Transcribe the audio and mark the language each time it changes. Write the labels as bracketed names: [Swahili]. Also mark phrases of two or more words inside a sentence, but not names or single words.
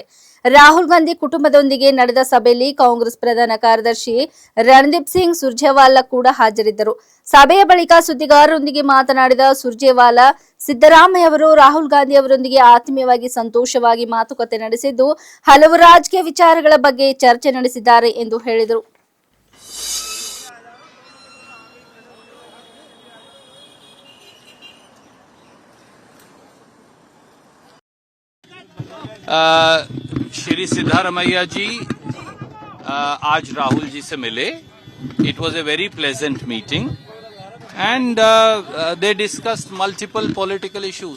[Kannada] ರಾಹುಲ್ ಗಾಂಧಿ ಕುಟುಂಬದೊಂದಿಗೆ ನಡೆದ ಸಭೆಯಲ್ಲಿ ಕಾಂಗ್ರೆಸ್ ಪ್ರಧಾನ ಕಾರ್ಯದರ್ಶಿ ರಣದೀಪ್ ಸಿಂಗ್ ಸುರ್ಜೇವಾಲಾ ಕೂಡ ಹಾಜರಿದ್ದರು. ಸಭೆಯ ಬಳಿಕ ಸುದ್ದಿಗಾರರೊಂದಿಗೆ ಮಾತನಾಡಿದ ಸುರ್ಜೇವಾಲಾ, ಸಿದ್ದರಾಮಯ್ಯ ಅವರು ರಾಹುಲ್ ಗಾಂಧಿ ಅವರೊಂದಿಗೆ ಆತ್ಮೀಯವಾಗಿ ಸಂತೋಷವಾಗಿ ಮಾತುಕತೆ ನಡೆಸಿದ್ದು ಹಲವು ರಾಜಕೀಯ ವಿಚಾರಗಳ ಬಗ್ಗೆ ಚರ್ಚೆ ನಡೆಸಿದ್ದಾರೆ ಎಂದು ಹೇಳಿದರು. [Hindi] श्री सिद्धारमैया जी आज राहुल जी से मिले. [English] It was a very pleasant meeting and they discussed multiple political issues.